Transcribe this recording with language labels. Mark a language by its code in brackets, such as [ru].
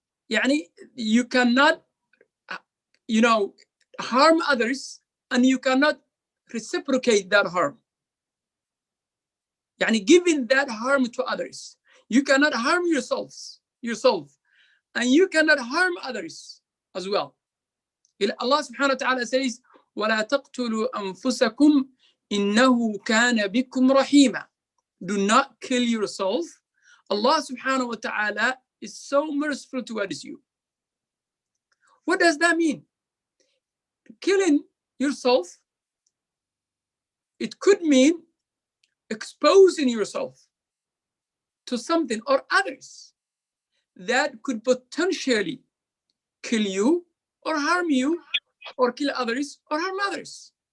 [en] يعني you cannot, harm others and you cannot reciprocate that harm. يعني giving that harm to others. You cannot harm yourself, and you cannot harm others as well. Allah subhanahu wa ta'ala says, [ar] وَلَا تَقْتُلُوا أَنفُسَكُمْ إِنَّهُ كَانَ بِكُمْ رَحِيمًا. [en] Do not kill yourself. Allah subhanahu wa ta'ala is so merciful towards you. What does that mean? Killing yourself, it could mean exposing yourself to something or others that could potentially kill you or harm you or kill others or harm others.